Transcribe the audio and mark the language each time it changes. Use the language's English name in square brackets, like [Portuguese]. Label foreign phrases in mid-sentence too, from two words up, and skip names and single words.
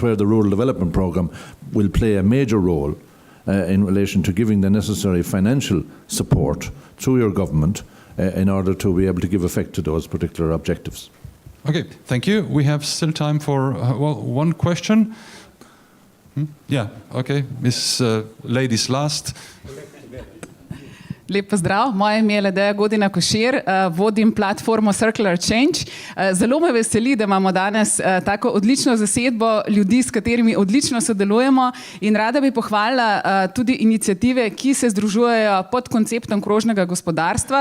[English] And this is where the Rural Development Programme will play a major role in relation to giving the necessary financial support through your government in order to be able to give effect to those particular objectives. Okay, thank you. We have still time for one question. Yeah, okay, Miss ladies last. [Slovenian] Lep pozdrav, moje ime je Ledeja Godina Košir, vodim platformo Circular Change. Zelo me veseli, da imamo danes tako odlično zasedbo ljudi, s katerimi odlično sodelujemo, in rada bi pohvalila tudi iniciative, ki se združujejo pod konceptom krožnega gospodarstva.